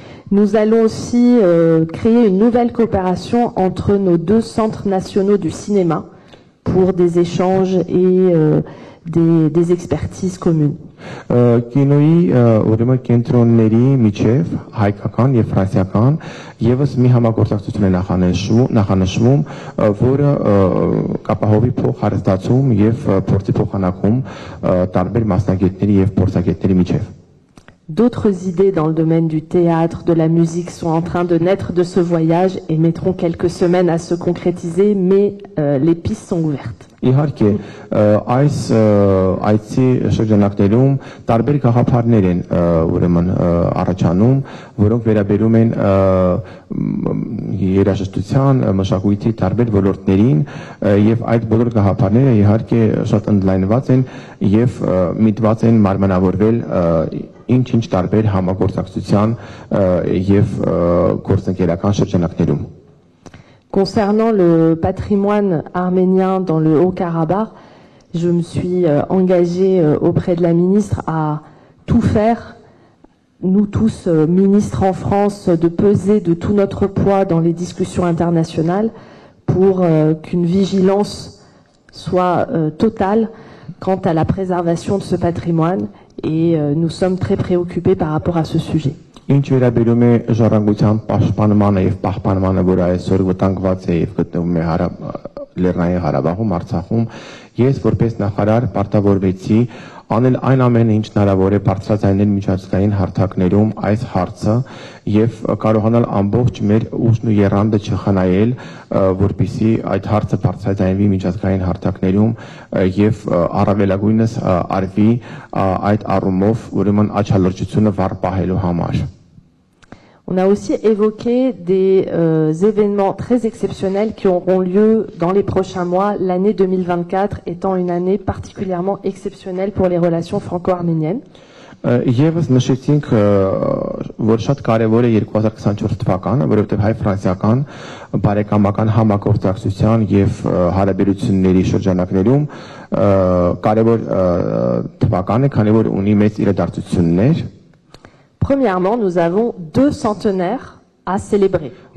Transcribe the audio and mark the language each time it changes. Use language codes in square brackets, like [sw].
[fr] Nous allons aussi créer une nouvelle coopération entre nos deux centres nationaux du cinéma pour des échanges et des expertises communes. [hy] Կինոյի ուրեմն կենտրոնների միջև հայկական եւ ֆրանսիական եւս մի համագործակցություն է նախանշվում, որը կապահովի փոխհարստացում եւ փորձի փոխանակում տարբեր մասնագետների եւ փորձագետների միջև։ [fr] D'autres idées dans le domaine du théâtre, de la musique sont en train de naître de ce voyage et mettront quelques semaines à se concrétiser, mais les pistes sont ouvertes. [hy] Իհարկե, այս այցի շրջանակներում տարբեր գաղափարներ են ուրեմն առաջանում, որոնք վերաբերում են երաժշտության, մշակույթի տարբեր ոլորտներին եւ այդ բոլոր գաղափարները իհարկե շատ ընդլայնված են եւ միտված են մարմնավորվել ինչ-ինչ տարբեր համագործակցության եւ գործընկերական շրջանակներում։ [fr] Concernant le patrimoine arménien dans le Haut-Karabakh, Je me suis engagée auprès de la ministre à tout faire, nous tous ministres en France, de peser de tout notre poids dans les discussions internationales pour qu'une vigilance soit totale quant à la préservation de ce patrimoine et nous sommes très préoccupés par rapport à ce sujet. [hy] Ինչ վերաբերում է ժառանգության պաշտպանմանը եւ պահպանմանը, որ այսօր վտանգված է եւ գտնվում է Լեռնային Ղարաբաղում, Արցախում, ես որպես նախարար պարտավորվեցի անել այն ամենը, ինչ հնարավոր է բարձրաձայնել միջազգային հարթակներում այս հարցը եւ կարողանալ ամբողջ մեր ուժն ու եռանդը չխնայել, որպեսզի այդ հարցը բարձրաձայնվի միջազգային հարթակներում եւ առավելագույնս արվի այդ առումով ուրեմն աչալրջությունը վառ պահելու համար։ [fr] On a aussi évoqué des événements très exceptionnels qui auront lieu dans les prochains mois, l'année 2024 étant une année particulièrement exceptionnelle pour les relations franco-arméniennes. [hy] Եվս նշեցինք, որ շատ կարևոր է 2024 թվականը, որովհետև հայ-ֆրանսիական բարեկամական համագործակցության եւ հարաբերությունների շրջանակներում կարևոր թվական է, քանի որ ունի մեծ իրադարձություններ։ [fr] Premièrement, nous avons 2 centenaires à célébrer.